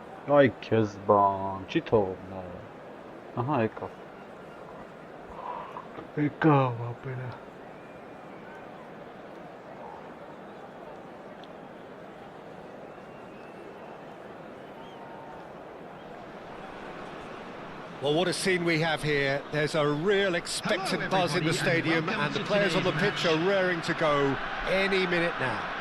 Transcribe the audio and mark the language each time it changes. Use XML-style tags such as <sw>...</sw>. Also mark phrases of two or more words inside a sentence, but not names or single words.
<hy>Ay Kezban, չի թողում նա։ Ահա եկավ։ Եկավ ապերը։</hy> <en>Well, what a scene we have here. There's a real expectant buzz in the stadium, and the players on the pitch are raring to go any minute now.</en>